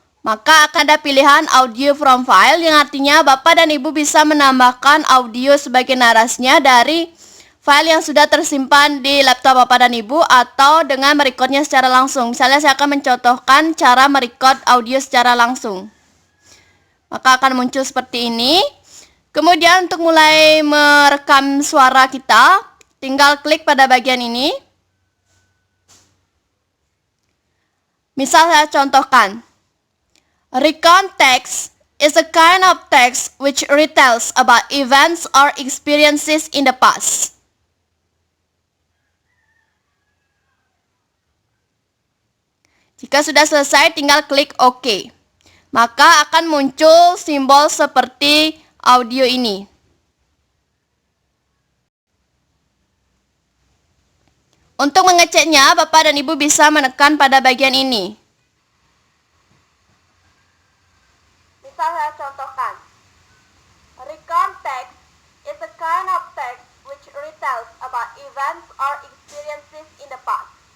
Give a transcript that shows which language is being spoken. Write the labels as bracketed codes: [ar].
[id] Maka akan ada pilihan Audio from File, yang artinya Bapak dan Ibu bisa menambahkan audio sebagai narasinya dari file yang sudah tersimpan di laptop Bapak dan Ibu atau dengan merekodnya secara langsung. Misalnya saya akan mencontohkan cara merekod audio secara langsung. Maka akan muncul seperti ini. Kemudian untuk mulai merekam suara kita, tinggal klik pada bagian ini. Misal saya contohkan, [en] recount text is a kind of text which retells about events or experiences in the past. [id] Jika sudah selesai, tinggal klik OK. Maka akan muncul simbol seperti audio ini. Untuk mengeceknya, Bapak dan Ibu bisa menekan pada bagian ini. Misal saya contohkan, [en] recount text is a kind of text which retells about events or experiences in the past.